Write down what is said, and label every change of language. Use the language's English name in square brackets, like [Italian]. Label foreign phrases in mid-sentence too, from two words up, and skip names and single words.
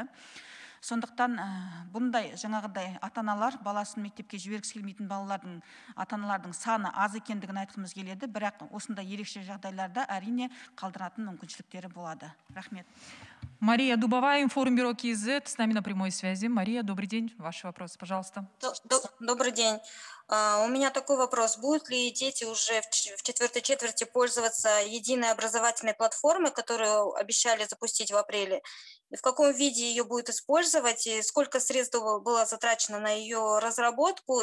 [Kazakh] Сондықтан бұндай жаңағыдай ата-аналар баласын мектепке жібергісі келмейтін балалардың ата-аналардың саны аз екендігін айтқымыз келеді, бірақ осындай ерекше жағдайларда әрине қалдыратын мүмкіншіліктері болады. Рахмет. [Russian] Мария Дубовая, Информбюро КИЗ, с нами на прямой связи. Мария, добрый день. Ваш вопрос, пожалуйста. Добрый день. У меня такой вопрос. Будут ли дети уже в четвертой четверти пользоваться единой образовательной платформой, которую обещали запустить в апреле? И в каком виде ее будет использовать? И сколько средств было затрачено на ее разработку?